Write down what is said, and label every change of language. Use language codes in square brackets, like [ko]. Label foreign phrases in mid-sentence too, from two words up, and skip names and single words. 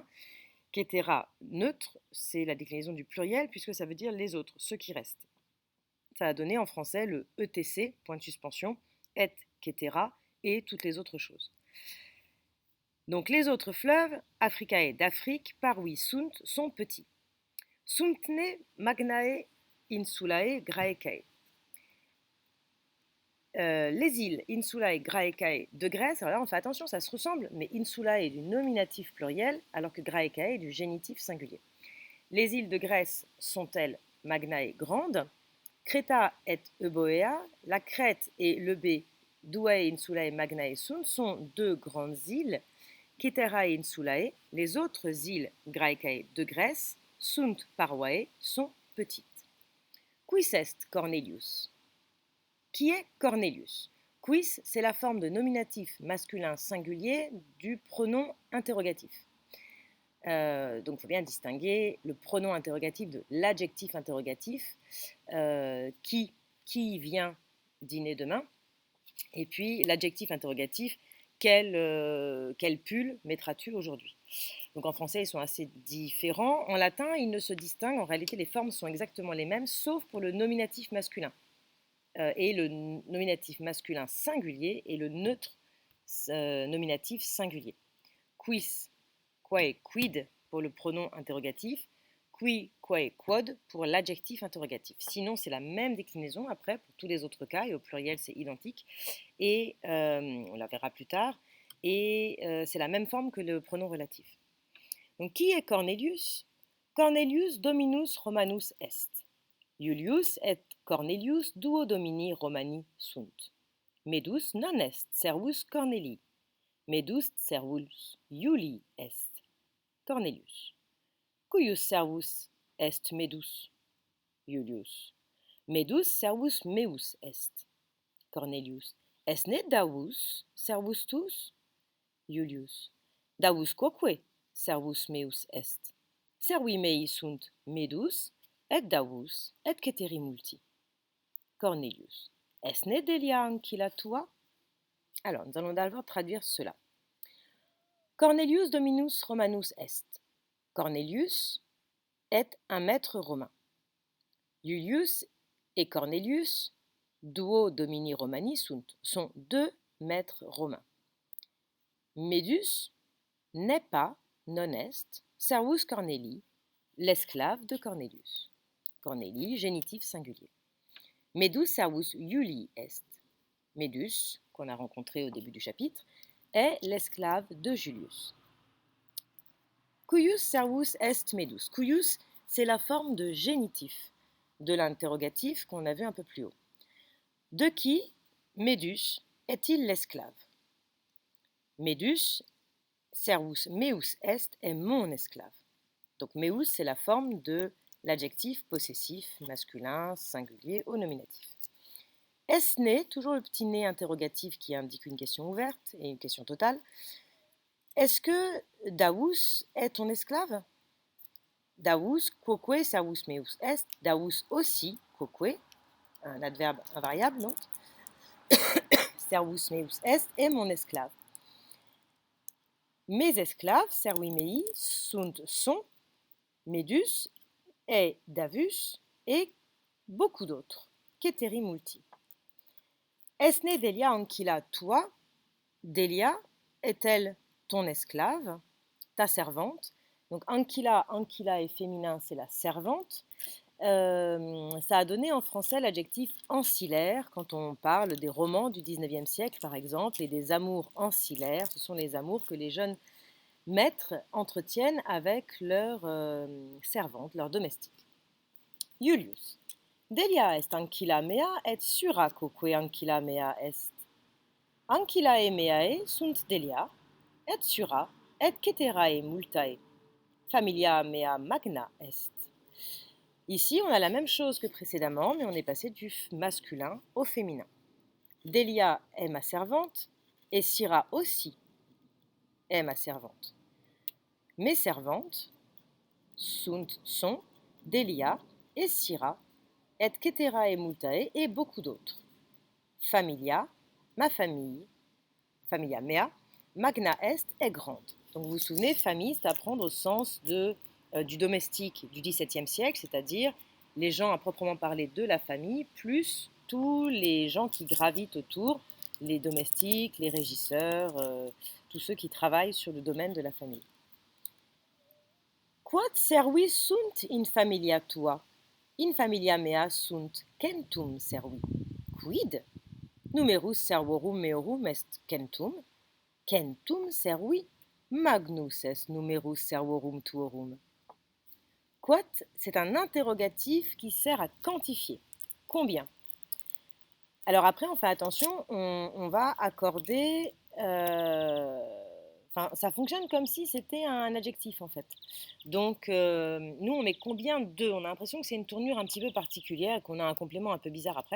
[fr] Kétera, neutre, c'est la déclinaison du pluriel puisque ça veut dire les autres, ceux qui restent. Ça a donné en français le ETC, point de suspension, et Kétera, et toutes les autres choses. Donc les autres fleuves, Africae d'Afrique, [la] parui sunt, [fr] sont petits. [la] Suntne magnae insulae graecae. [fr] Les îles [la] Insulae Graecae [fr] de Grèce, alors là on fait attention, ça se ressemble, mais Insulae est du nominatif pluriel alors que Graecae est du génitif singulier. Les îles de Grèce sont-elles magnae grandes? [la] Creta et Euboea, [fr] la Crète et l'Eubée, [la] Duae Insulae magnae sunt, [fr] sont deux grandes îles. [la] Kéterae Insulae, [fr] les autres îles Graecae de Grèce, [la] sunt parvae, [fr] sont petites. [la] Quis est Cornelius? [fr] Qui est Cornelius? Quis, c'est la forme de nominatif masculin singulier du pronom interrogatif. Donc il faut bien distinguer le pronom interrogatif de l'adjectif interrogatif, qui vient dîner demain, et puis l'adjectif interrogatif, quel pull mettras-tu aujourd'hui? Donc en français, ils sont assez différents. En latin, ils ne se distinguent. En réalité, les formes sont exactement les mêmes, sauf pour le nominatif masculin. Et le nominatif masculin singulier et le neutre nominatif singulier. [la] Quis, quae, quid [fr] pour le pronom interrogatif, qui, [la] quae, quod [fr] pour l'adjectif interrogatif. Sinon, c'est la même déclinaison après pour tous les autres cas, et au pluriel, c'est identique. Et on la verra plus tard. Et c'est la même forme que le pronom relatif. Donc, qui est Cornelius? [la] Cornelius dominus Romanus est. Iulius et Cornelius duo domini Romani sunt. Medus non est servus Cornelii. Medus servus Iulii est. Cornelius. Cuius servus est Medus? Iulius. Medus servus meus est. Cornelius. Est ne Davus servus tus? Iulius. Davus quoque servus meus est. Servi mei sunt Medus et Davus et Kéteri multi. Cornelius. Est ne delia ancilla tua? [fr] Alors, nous allons d'abord traduire cela. [la] Cornelius dominus Romanus est. [fr] Cornelius est un maître romain. [la] Iulius et Cornelius duo domini romani [fr] sont 2 maîtres romains. Medus n'est pas, [la] non est, servus Cornelii, [fr] l'esclave de Cornelius. Cornelii, génitif singulier. [la] Medus servus Iulii est. Medus, [fr] qu'on a rencontré au début du chapitre, est l'esclave de Julius. [la] Cuius servus est Medus. [fr] Cuius, c'est la forme de génitif de l'interrogatif qu'on a vu un peu plus haut. De qui, Medus, est-il l'esclave? [la] Medus, servus meus est [fr] mon esclave. Donc meus, c'est la forme de l'adjectif possessif, masculin, singulier au nominatif. Est-ce né, toujours le petit né interrogatif qui indique une question ouverte et une question totale. Est-ce que Daus est ton esclave? Daus, [la] quoque servus meus est, [fr] Daus aussi, quoque, un adverbe invariable, donc, [la] servus meus est [fr] mon esclave. Mes esclaves, [la] servi mei, [fr] sont, Medus et Davus et beaucoup d'autres. [la] Ceteri multi. Esne Delia ancilla toi? [fr] Delia est-elle ton esclave, ta servante? Donc ancilla est féminin, c'est la servante. Ça a donné en français l'adjectif ancillaire quand on parle des romans du 19e siècle, par exemple, et des amours ancillaires. Ce sont les amours que les jeunes maîtres entretiennent avec leurs servantes, leurs domestiques. [la] Iulius. Delia est ancilla mea et sura quoque ancilla mea est. Ancillae meae sunt Delia, et sura, et ceterae multae. Familia mea magna est. [fr] Ici, on a la même chose que précédemment, mais on est passé du masculin au féminin. Delia est ma servante, et Syrah aussi est ma servante. Mes servantes sont Delia et Syrah, [la] et ceterae multae [fr] et beaucoup d'autres. Familia, ma famille, [la] familia mea, magna est grande. [fr] Donc vous vous souvenez, famille, c'est à prendre au sens du domestique du XVIIe siècle, c'est-à-dire les gens à proprement parler de la famille, plus tous les gens qui gravitent autour, les domestiques, les régisseurs, tous ceux qui travaillent sur le domaine de la famille. [la] Quod servi sunt in familia tua? In familia mea sunt centum servi. Quid? Numerus servorum meorum est centum. Centum servi, magnus est numerus servorum tuorum. [fr] Quot, c'est un interrogatif qui sert à quantifier. Combien? Alors après, on fait attention, on va accorder... ça fonctionne comme si c'était un adjectif en fait. Donc nous on met combien de? On a l'impression que c'est une tournure un petit peu particulière, qu'on a un complément un peu bizarre après.